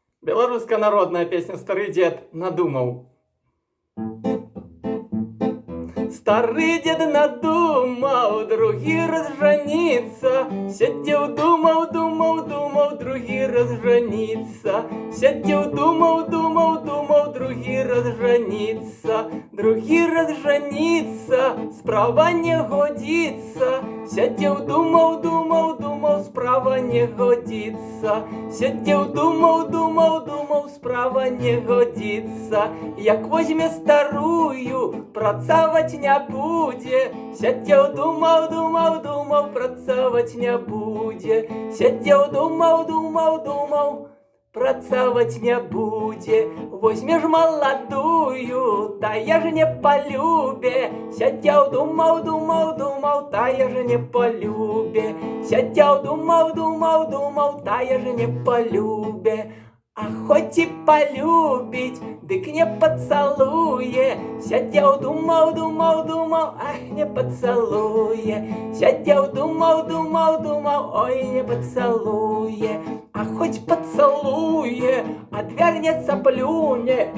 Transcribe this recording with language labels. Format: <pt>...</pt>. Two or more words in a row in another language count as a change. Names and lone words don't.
<ru>Белорусская народная песня «Старый дед надумал». Старый дед надумал, другі разжениться. Сидел, думал, думал, думал, другі разжениться. Сидел, думал, думал, думал, другі разжениться. Другі разжениться, справа не годится. Сидел, думал, думал, думал, справа не годится. Сидел, думал, думал, думал, справа не годится.</ru> <be>Як возьме старую, працаваць не будзе. Сядзеў, думаў, думаў, думаў, працаваць не будзе. Сядзеў, думаў, думаў, думаў, працаваць не будзе. Возьмеш маладую, тая ж не полюбе. Сядзеў, думаў, думаў, думаў, тая ж не полюбе. Сядзеў, думаў, думаў, думаў, тая ж не полюбе.</be> <ru>А хоть и полюбить,</ru> <be>дык не поцелуе. Сядзеў, думаў, думаў, думаў, ах, не поцелуе. Сядзеў, думаў, думаў, думаў, ой, не поцелуе.</be> <ru>А хоть поцелуе, отвернется, плюне.</ru>